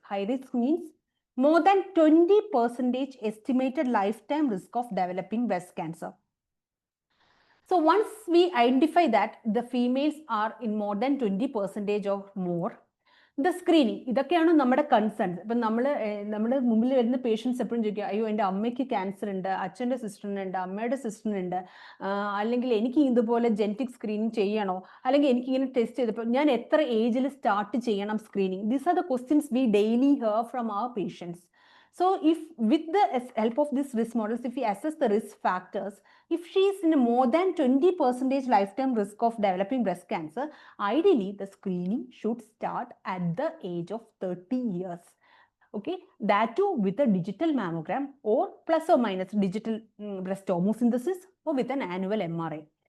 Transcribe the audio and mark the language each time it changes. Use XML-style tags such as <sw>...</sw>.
<en>High risk means more than 20% estimated lifetime risk of developing breast cancer. So once we identify that the females are in more than 20% or more, the screening,</en> <ml>ഇതൊക്കെയാണ് നമ്മുടെ concerns. ഇപ്പം നമ്മുടെ മുമ്പിൽ വരുന്ന patients എപ്പോഴും ചോദിക്കുക, അയ്യോ എൻ്റെ അമ്മയ്ക്ക് ക്യാൻസർ ഉണ്ട്, അച്ഛൻ്റെ സിസ്റ്ററിനുണ്ട്, അമ്മയുടെ സിസ്റ്ററിനുണ്ട്, അല്ലെങ്കിൽ എനിക്ക് ഇതുപോലെ ജെനറ്റിക് സ്ക്രീനിങ് ചെയ്യണോ, അല്ലെങ്കിൽ എനിക്ക് ഇങ്ങനെ ടെസ്റ്റ് ചെയ്തപ്പോൾ ഞാൻ എത്ര ഏജിൽ സ്റ്റാർട്ട് ചെയ്യണം screening?</ml> <en>These are the questions we daily hear from our patients. So if with the help of these risk models, if we assess the risk factors, if she is in a more than 20% lifetime risk of developing breast cancer, ideally the screening should start at the age of 30 years. Okay, that too with a digital mammogram or plus or minus digital breast tomosynthesis or with an annual MRI.</en>